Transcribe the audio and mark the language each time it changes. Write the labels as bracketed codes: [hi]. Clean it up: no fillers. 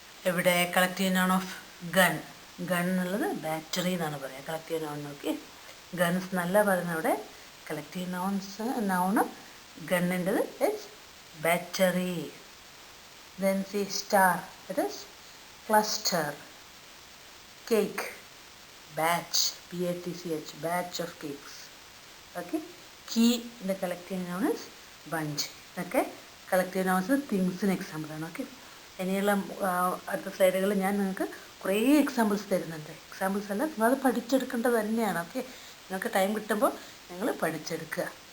[ml] ഇവിടെ collective noun of gun. Gun എന്നുള്ളത് battery എന്നാണ് പറയുക കളക്റ്റീവ് നൗൺ. ഓക്കെ, ഗൺസ് എന്നല്ല പറയുന്നത് അവിടെ. Collective noun ഗണ്ണിൻ്റെത് [en] It's battery. Then sea star, it is cluster. Cake, batch, BATCH, batch of cakes. [ml] Okay, key ഇൻ്റെ collective noun is bench. ഇതൊക്കെ collective nouns തിങ്സിന് എക്സാമ്പിളാണ്. Okay, ഇനിയുള്ള അടുത്ത സ്ലൈഡുകളിൽ ഞാൻ നിങ്ങൾക്ക് കുറേ എക്സാമ്പിൾസ് തരുന്നുണ്ട്. എക്സാമ്പിൾസ് അല്ല, നിങ്ങളത് പഠിച്ചെടുക്കേണ്ടത് തന്നെയാണ്. ഓക്കെ, നിങ്ങൾക്ക് ടൈം കിട്ടുമ്പോൾ നിങ്ങൾ പഠിച്ചെടുക്കുക.